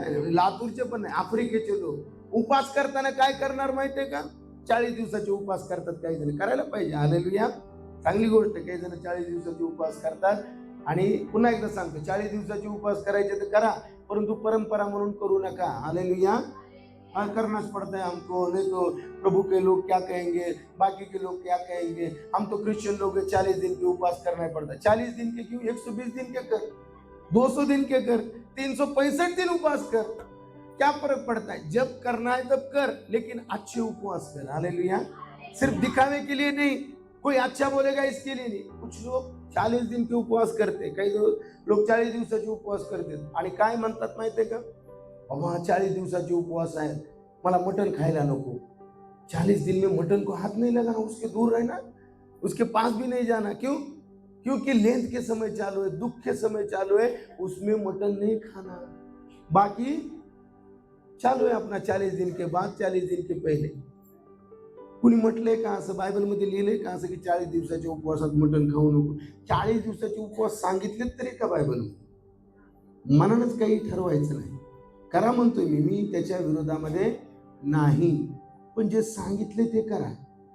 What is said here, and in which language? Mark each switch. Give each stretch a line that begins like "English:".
Marathi: लातूरचे पण नाही, आफ्रिकेचे लोक उपास करताना काय करणार माहितीये का? 40 दिवसाचे उपास करतात. काही जण करायला पाहिजे, हालेलुया, चांगली गोष्ट. काही जण 40 दिवसाचे उपास करतात. आणि पुन्हा एकदा सांगतो, 40 दिवसाचे उपास करायचे तर करा, परंतु परंपरा म्हणून करू नका. हालेलुया.
Hindi: करना पड़ता है हमको, नहीं तो प्रभु के लोग क्या कहेंगे, बाकी के लोग क्या कहेंगे. हम तो क्रिश्चियन लोग 40 दिन के उपवास करना पड़ता है. 40 दिन के क्यों, 120 दिन के कर, 200 दिन के कर, 365 दिन उपवास कर, क्या फर्क पड़ता है? जब करना है तब कर, लेकिन अच्छे उपवास कर. हालेलुया. सिर्फ दिखावे के लिए नहीं, कोई अच्छा बोलेगा इसके लिए नहीं. कुछ लोग 40 दिन के उपवास करते,
Marathi: काही लोक 40 दिवसाचे उपवास करते आणि काय म्हणतात माहितीये का, बाबा 40 दिवसाचे उपवास आहे, मला मटन खायला नको.
Hindi: 40 दिन में मटन को हाथ नहीं लगाना, उसके दूर रहना, उसके पास भी नहीं जाना. क्यों? क्योंकि लेंथ के समय चालू है, दुख के समय चालू है, उसमें मटन नहीं खाना. बाकी चालू है अपना 40 दिन के बाद, 40 दिन के पहले.
Marathi: कुणी म्हटलंय का असं, बायबलमध्ये लिहिलंय का असं की 40 दिवसाच्या उपवासात मटण खाऊ नको? 40 दिवसाचे उपवास सांगितलेत तरी का बायबलमध्ये? मनानच काही ठरवायचं नाही. करा म्हणतोय मी त्याच्या विरोधामध्ये नाही, पण जे सांगितले ते करा.